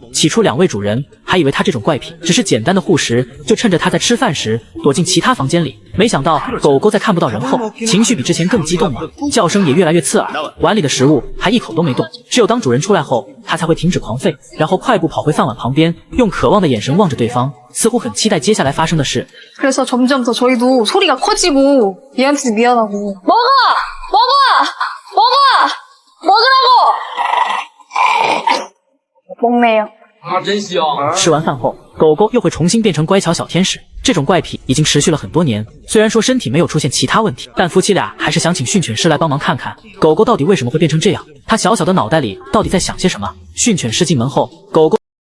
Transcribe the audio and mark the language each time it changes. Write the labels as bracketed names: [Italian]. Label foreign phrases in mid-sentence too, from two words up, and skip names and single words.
[Chinese] 起初2位主人還以為他這種怪癖只是簡單的護食，就趁着他在吃飯時躲進其他房間裡，沒想到狗狗在看不到人後，情緒比之前更激動了，叫聲也越來越刺耳，碗裡的食物還一口都沒動。只有當主人出來後，他才會停止狂吠，然後快步跑回飯碗旁邊，用渴望的眼神望着對方，似乎很期待接下來發生的事。 [Korean] 그래서 점점 더 저희도 소리가 커지고 얘한테도 미안하고 먹으라고 먹네요. [Chinese] 真香！吃完飯後，狗狗又會重新變成乖巧小天使。這種怪癖已經持續了很多年，雖然說身體沒有出現其他問題，但夫妻倆還是想請訓犬師來幫忙看看狗狗到底為什麼會變成這樣，他小小的腦袋裡到底在想些什麼。訓犬師進門後，狗狗